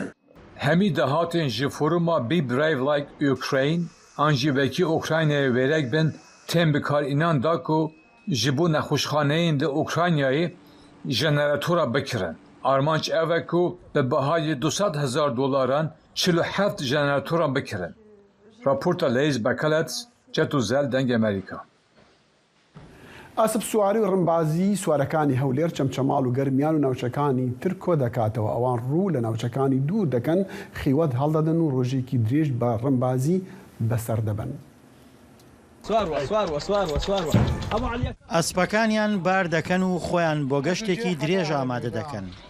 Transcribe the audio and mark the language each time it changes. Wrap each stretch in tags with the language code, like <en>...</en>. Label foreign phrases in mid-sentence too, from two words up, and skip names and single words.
<ku>Hemî dehatên ji foruma Be Brave Like Ukraine an jî vekî Ukraynayê wêrek bin tên bikarînan da ku ji bo nexweşxaneyên li Ukraynayê jeneratora bikirin. Armanc ev e ku bi bihayê $200,000 47 jeneratora bikirin. Raporta Leys Bekelets, Cetûzel deng Amerîka.</ku> <ckb>ئاسب سواری و ڕمبازی سوارەکانی هەولێر چەمچەماڵ و گەرمیان و ناوچەکانی ترکۆ دەکاتەوە. ئەوان ڕوو لە ناوچەکانی دوور دەکەن، خیوەت هەڵدەدەن و ڕۆژێکی درێژ بە ڕمبازی بەسەر دەبن. ئەسپەکانیان بار دەکەن و خۆیان بۆ گەشتێکی درێژ ئامادە دەکەن.</ckb>